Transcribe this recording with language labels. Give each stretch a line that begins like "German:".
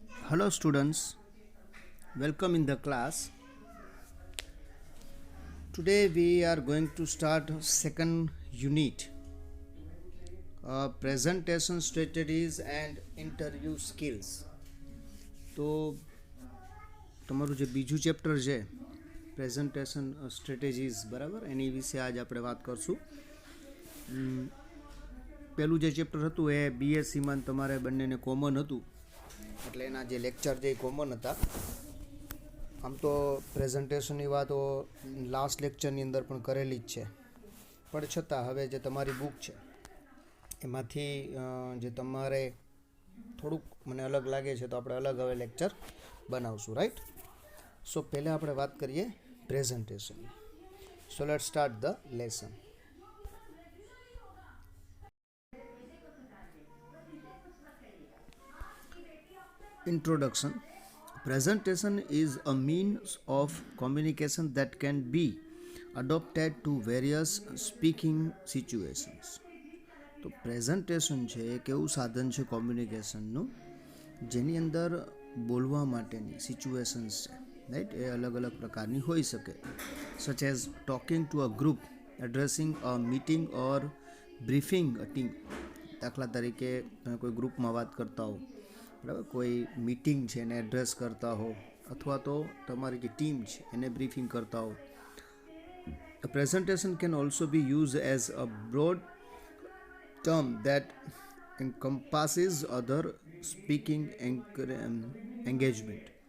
English: Hello students, welcome in the class. Today we are going to start second unit, presentation strategies and interview skills.
Gujarati: તો તમારું જે બીજું chapter છે presentation strategies બરાબર એની વિશે આજ આપણે વાત કરશું. પેલું જે ચેપ્ટર હતું એ બીએસસીમાં તમારે બંનેને કોમન હતું એટલે એના જે લેક્ચર જે કોમન હતા. આમ તો પ્રેઝન્ટેશનની વાતો લાસ્ટ લેક્ચરની અંદર પણ કરેલી જ છે, પણ છતાં હવે જે તમારી બુક છે એમાંથી જે તમારે થોડુંક મને અલગ લાગે છે તો આપણે અલગ હવે લેક્ચર બનાવશું, રાઈટ. સો પહેલાં આપણે વાત કરીએ presentation.
English: So let start the lesson. Introduction. Presentation is a means of communication that can be adopted to various speaking situations.
Gujarati: તો પ્રેઝન્ટેશન છે એક એવું સાધન છે કોમ્યુનિકેશનનું જેની અંદર બોલવા માટેની સિચ્યુએશન્સ છે, રાઈટ, એ અલગ અલગ પ્રકારની હોઈ શકે.
English: Such as talking to a group, addressing a meeting or briefing a team.
Gujarati: દાખલા તરીકે તમે કોઈ ગ્રુપમાં વાત કરતા હો, બરાબર, કોઈ મીટિંગ છે એને એડ્રેસ કરતા હો અથવા તો તમારી જે ટીમ છે એને બ્રીફિંગ કરતા હો.
English: A presentation can also be used as a broad term that encompasses other speaking engagement.